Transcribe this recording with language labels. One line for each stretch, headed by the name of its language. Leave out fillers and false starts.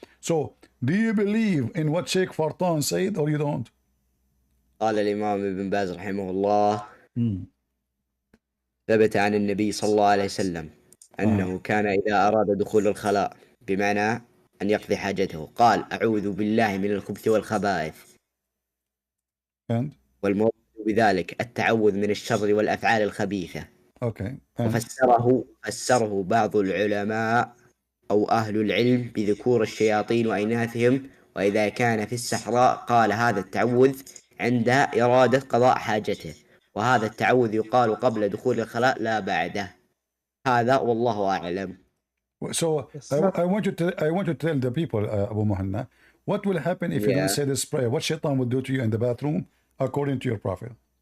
English: So, do you believe in what Sheikh Fartan said or you don't?
Arabic: قال الإمام ابن باز رحمه الله ثبت عن النبي صلى الله عليه وسلم أنه كان إذا أراد دخول الخلاء بمعنى أن يقضي حاجته قال أعوذ بالله من الخبث والخبائث
English: And?
Arabic: والمراد بذلك التعوذ من الشر والأفعال الخبيثة.
English: Okay.
Arabic: وفسره بعض العلماء أو أهل العلم بذكور الشياطين وإناثهم، وإذا كان في الصحراء قال هذا التعوذ عند إرادة قضاء حاجته، وهذا التعوذ يقال قبل دخول الخلاء لا بعده. هذا والله أعلم.
English: So I want you to tell the people, Abu Muhanna, what will happen if you don't say this prayer? What shaitan will do to you in the bathroom according to your prophet?